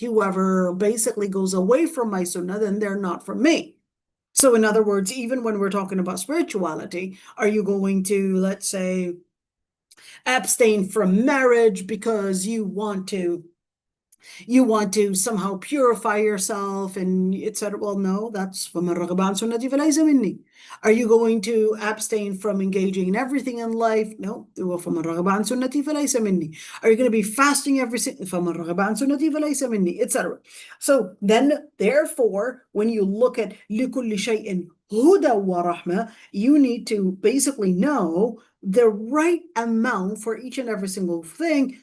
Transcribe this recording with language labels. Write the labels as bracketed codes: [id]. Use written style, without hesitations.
[en] Whoever basically goes away from my sunnah, then they're not from me. So in other words, even when we're talking about spirituality, are you going to, let's say, abstain from marriage because you want to somehow purify yourself and etc.? Well, no, that's [ar] فَمَنْ رَغِبَ عَنْ سُنَّتِي فَلَيْسَ مِنِّي. [en] Are you going to abstain from engaging in everything in life? No. [ar] فَمَنْ رَغِبَ عَنْ سُنَّتِي فَلَيْسَ مِنِّي. [en] Are you going to be fasting every single [ar] فَمَنْ رَغِبَ عَنْ سُنَّتِي فَلَيْسَ مِنِّي, [en] etc.? So then, therefore, when you look at [ar] لِكُلِّ شَيْءٍ هُدًى وَرَحْمَةٍ, [en] you need to basically know the right amount for each and every single thing.